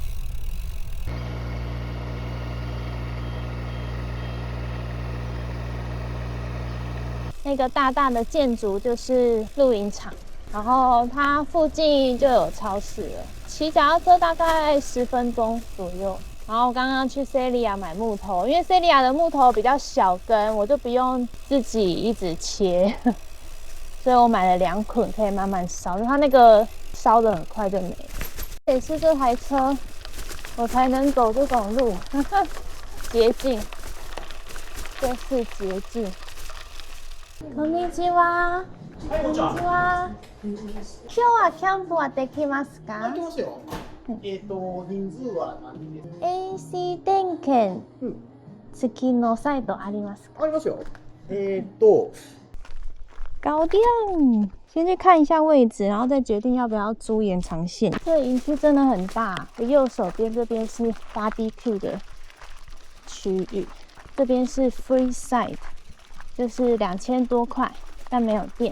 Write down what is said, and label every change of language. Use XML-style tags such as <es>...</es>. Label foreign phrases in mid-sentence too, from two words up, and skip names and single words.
<zh>那個大大的建築就是露營場，然後它附近就有超市了，騎腳踏車大概10分鐘左右。然後剛剛去 Celia 買木頭，因為 Celia 的木頭比較小根，我就不用自己一直切，所以我買了2捆，可以慢慢燒，因為它那個燒得很快就沒了。也是這台車，我才能走這種路，捷徑，這是捷徑。</zh> <ja>こんにちは。こんにちは。今日はキャンプはできますか？できますよ。人数は何人ですか？ AC 点検付きのサイトありますか？ありますよ。</ja> <zh>搞定。先去看一下位置，然後再決定要不要租延長線。這個營區真的很大，右手邊這邊是 BBQ 的區域，這邊是</zh> <en>Free Side。</en> <zh>就是2000多塊，但沒有電。</zh>